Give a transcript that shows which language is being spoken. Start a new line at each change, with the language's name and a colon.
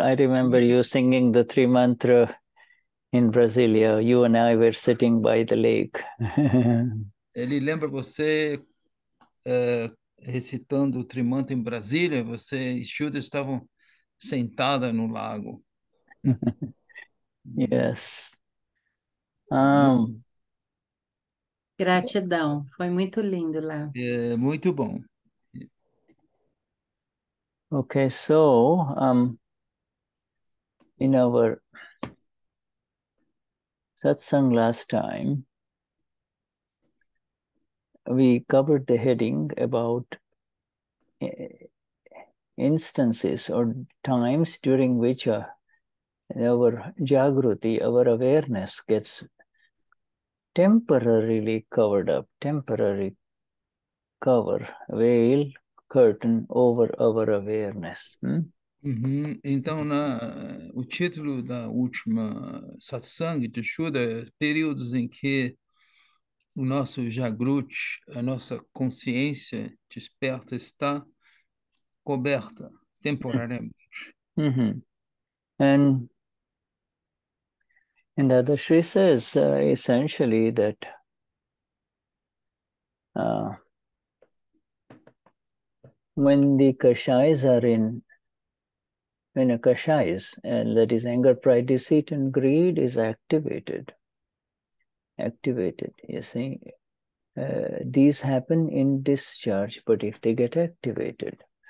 English: I remember you singing the three mantra in Brasilia. You and I were sitting by the lake.
Portuguese: Ele lembra você recitando o Trimantra em Brasília? Você e Shuddha estavam sentada no lago.
English: Yes.
Portuguese: Gratidão. Foi muito lindo lá. Muito bom.
English: Okay, so in our satsang last time, we covered the heading about instances or times during which our jagruti, our awareness gets temporarily covered up, temporary cover, veil, curtain over our awareness.
Portuguese: Então, o título da última satsang de Shuddha é períodos em que o nosso jagruti, a nossa consciência desperta, está coberta temporariamente.
English: And Dadashri says essentially that when the kashayas are when a kashayas, and that is anger, pride, deceit, and greed is activated, you see, these happen in discharge, but if they get activated,